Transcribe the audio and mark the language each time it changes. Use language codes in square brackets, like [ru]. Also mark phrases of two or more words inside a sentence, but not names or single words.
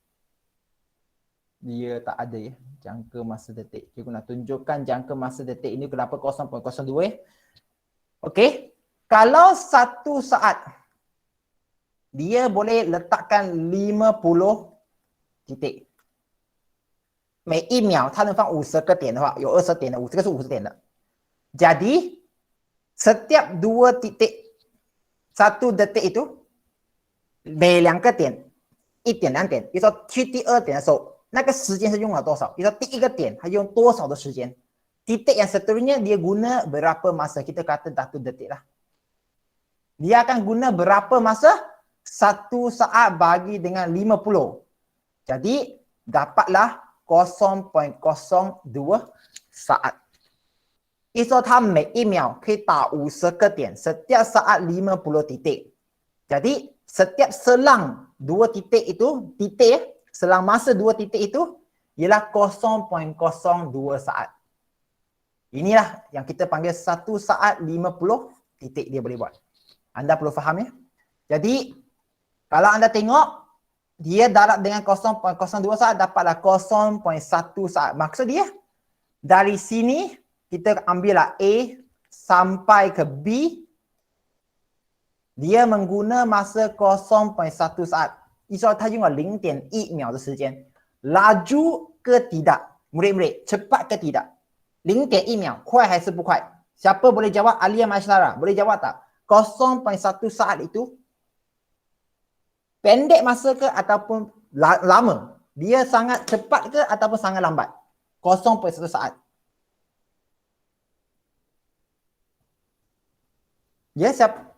[ms] Dia tak ada ya. Jangka masa detik. Dia nak tunjukkan jangka masa detik ini kenapa 0.02 ya. Okey? Kalau satu saat, dia boleh letakkan 50 titik. [zh] 每一秒它能放50个点的话，有20点的，这个是50 点的。 [ms] Jadi, setiap 2 titik, 1 detik itu, [zh] 每2个点，1点2点，比如说去第2点的时候，那个时间是用了多少？比如说第1个点，它用多少的时间？ [ms] titik yang seterusnya dia guna berapa masa? Kita kata 1 detik lah. Dia akan guna berapa masa? 1 saat bagi dengan 50. Jadi, dapatlah 0.02 saat. [zh] 意思说它每一秒可以打50个点, [ms] setiap saat 50 titik. Jadi, setiap selang 2 titik itu, selang masa 2 titik itu, ialah 0.02 saat. Inilah yang kita panggil 1 saat 50 titik dia boleh buat. Anda perlu faham ya. Jadi, kalau anda tengok, dia darab dengan 0.02 saat, dapatlah 0.1 saat. Maksud dia, dari sini, kita ambillah A sampai ke B, dia mengguna masa 0.1 saat. [zh] 意思说他用了 0.1 秒的时间. [ms] Laju ke tidak? Murid-murid, cepat ke tidak? [zh] 0.1 秒, 快还是不快? [ms] Siapa boleh jawab? Alia Masyara, boleh jawab tak? 0.1 saat itu pendek masa ke ataupun lama? Dia sangat cepat ke ataupun sangat lambat? 0.1 saat. Ya, siapa?